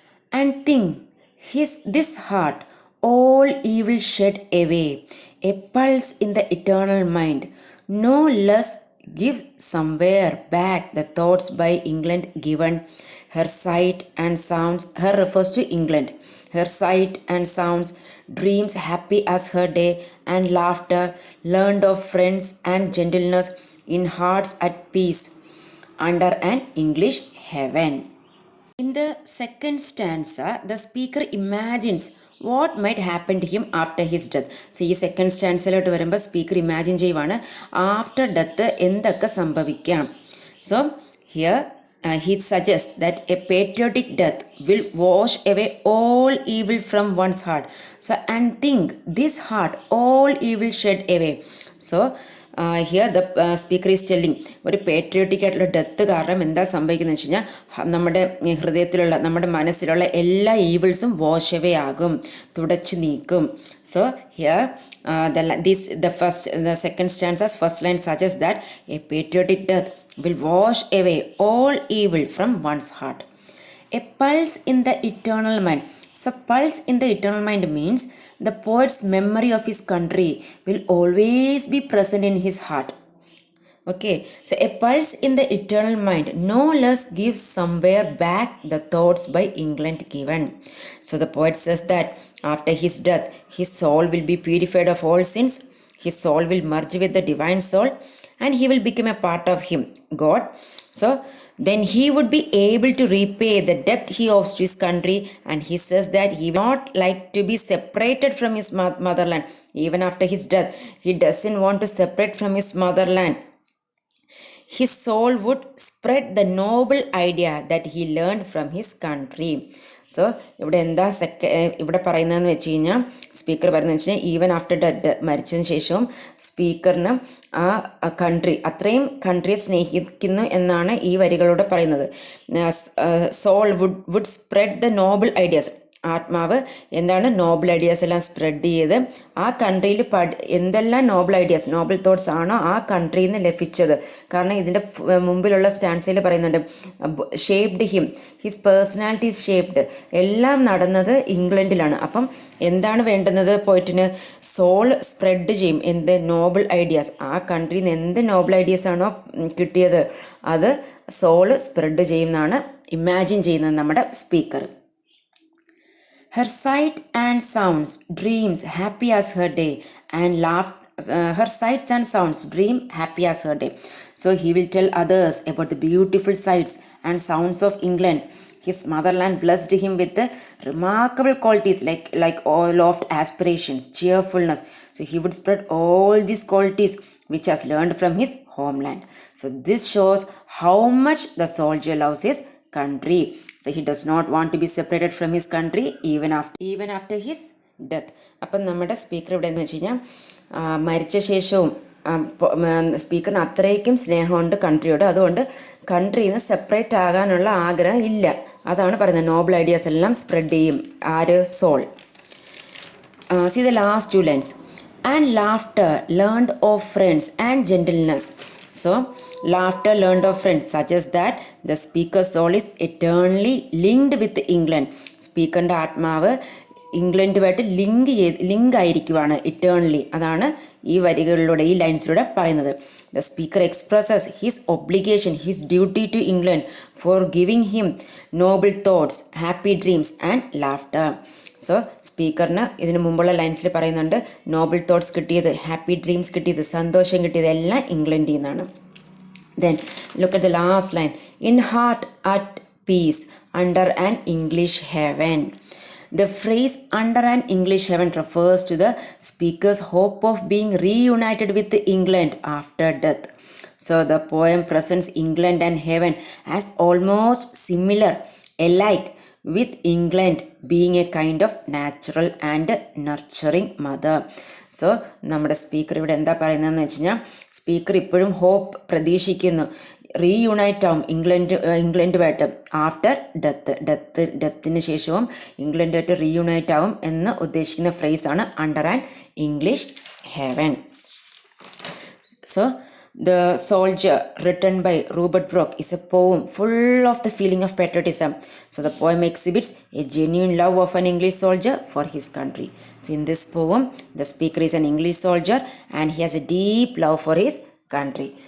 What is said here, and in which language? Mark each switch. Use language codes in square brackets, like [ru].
[en] And think, this heart all evil shed away, a pulse in the eternal mind, no less gives somewhere back the thoughts by England given, her sight and sounds, her refers to England, her sight and sounds, dreams happy as her day, and laughter learned of friends and gentleness in hearts at peace under an English heaven. In the second stanza, the speaker imagines what might happen to him after his death. [ml] So ഈ second സ്റ്റാൻസിലോട്ട് വരുമ്പോൾ speaker imagine ചെയ്യുവാണ് [en] after death [ml] എന്തൊക്കെ സംഭവിക്കാം. [en] So here he suggests that a patriotic death will wash away all evil from one's heart. So, and think, this heart all evil shed away. [ml] So, [en] here the speaker is telling [ml] ഒരു patriotic ആയിട്ടുള്ള death കാരണം എന്താ സംഭവിക്കുന്നത് വെച്ച് കഴിഞ്ഞാൽ നമ്മുടെ ഹൃദയത്തിലുള്ള നമ്മുടെ മനസ്സിലുള്ള എല്ലാ ഈവിൾസും വാഷ് അവേ ആകും, തുടച്ചു നീക്കും. [en] So here the second stanza's first line suggests that a patriotic death will wash away all evil from one's heart. A pulse in the eternal mind. So pulse in the eternal mind means the poet's memory of his country will always be present in his heart. Okay, so a pulse in the eternal mind no less gives somewhere back the thoughts by England given. So the poet says that after his death, his soul will be purified of all sins, his soul will merge with the divine soul, and he will become a part of him, God. So then he would be able to repay the debt he owes to his country, and he says that he will not like to be separated from his motherland. Even after his death, he doesn't want to separate from his motherland. His soul would spread the noble idea that he learned from his country. [ml] So ഇവിടെ എന്താ ഇവിടെ പറയുന്നതെന്ന് വെച്ച് കഴിഞ്ഞാൽ speaker പറയുന്നത് വെച്ച് കഴിഞ്ഞാൽ [en] even after death [ml] മരിച്ചതിന് ശേഷവും സ്പീക്കറിന് ആ കൺട്രി അത്രയും കൺട്രിയെ സ്നേഹിക്കുന്നു എന്നാണ് ഈ വരികളോട് പറയുന്നത്. [en] soul would spread the noble ideas, [ml] ആത്മാവ് എന്താണ് നോബിൾ ഐഡിയാസ് എല്ലാം സ്പ്രെഡ് ചെയ്ത് ആ കൺട്രിയിൽ എന്തെല്ലാം നോബിൾ ഐഡിയാസ് നോബിൾ തോട്ട്സ് ആണോ ആ കൺട്രിയിൽ നിന്ന് ലഭിച്ചത്. കാരണം ഇതിൻ്റെ മുമ്പിലുള്ള സ്റ്റാൻസിൽ പറയുന്നുണ്ട് [en] Shaped him, his personality is shaped. [ml] എല്ലാം നടന്നത് ഇംഗ്ലണ്ടിലാണ്. അപ്പം എന്താണ് വേണ്ടുന്നത് പോയിട്ടിന്? സോൾ സ്പ്രെഡ് ചെയ്യും. എന്ത് നോബിൾ ഐഡിയാസ്, ആ കൺട്രിയിൽ നിന്ന് എന്ത് നോബിൾ ഐഡിയാസ് ആണോ കിട്ടിയത് അത് സോള് സ്പ്രെഡ് ചെയ്യുമെന്നാണ് ഇമാജിൻ ചെയ്യുന്നത് നമ്മുടെ speaker. [en] Her sight and sounds, dreams happy as her day, and her sights and sounds, dream happy as her day. So he will tell others about the beautiful sights and sounds of England. His motherland blessed him with the remarkable qualities like all of aspirations, cheerfulness. So he would spread all these qualities which has learned from his homeland. So this shows how much the soldier loves his country. So he does not want to be separated from his country even after his death. [ml] അപ്പം നമ്മുടെ speaker ഇവിടെ എന്ന് വെച്ച് കഴിഞ്ഞാൽ മരിച്ച ശേഷവും സ്പീക്കറിന് അത്രയ്ക്കും സ്നേഹമുണ്ട് കൺട്രിയോട്. അതുകൊണ്ട് കൺട്രിയിൽ നിന്ന് സെപ്പറേറ്റ് ആകാനുള്ള ആഗ്രഹം ഇല്ല. അതാണ് പറയുന്നത്. നോബിൾ ഐഡിയാസ് എല്ലാം സ്പ്രെഡ് ചെയ്യും. ആര്? Soul. [en] See the last two lines. And laughter learned of friends and gentleness. So, laughter learned of friends suggests that the speaker's soul is eternally linked with England. [ml] സ്പീക്കറിൻ്റെ ആത്മാവ് ഇംഗ്ലണ്ടുമായിട്ട് link ആയിരിക്കുവാണ് ഇറ്റേൺലി. അതാണ് ഈ വരികളിലൂടെ, ഈ ലൈൻസിലൂടെ പറയുന്നത്. [en] The speaker expresses his obligation, his duty to England for giving him noble thoughts, happy dreams and laughter. [ml] So സ്പീക്കറിന് ഇതിനു മുമ്പുള്ള ലൈൻസിൽ പറയുന്നുണ്ട് Noble thoughts കിട്ടിയത്, happy dreams കിട്ടിയത്, സന്തോഷം കിട്ടിയത് എല്ലാം ഇംഗ്ലണ്ടിൽ നിന്നാണ്. [en] Then look at the last line. In heart at peace under an English heaven. The phrase under an English heaven refers to the speaker's hope of being reunited with England after death. So the poem presents England and heaven as almost similar, alike, with England being a kind of natural and nurturing mother. [ml] So നമ്മുടെ speaker ഇവിടെ എന്താ പറയുന്നതെന്ന് വെച്ച് കഴിഞ്ഞാൽ, speaker ഇപ്പോഴും hope പ്രതീക്ഷിക്കുന്നു, reunite ആവും ഇംഗ്ലണ്ടുമായിട്ട് after ഡെത്തിന് ശേഷവും ഇംഗ്ലണ്ടുമായിട്ട് റീയുണൈറ്റ് ആവും എന്ന് ഉദ്ദേശിക്കുന്ന ഫ്രേസാണ് [en] Under an English heaven. So The Soldier, written by Rupert Brooke, is a poem full of the feeling of patriotism. So the poem exhibits a genuine love of an English soldier for his country. So in this poem, the speaker is an English soldier and he has a deep love for his country.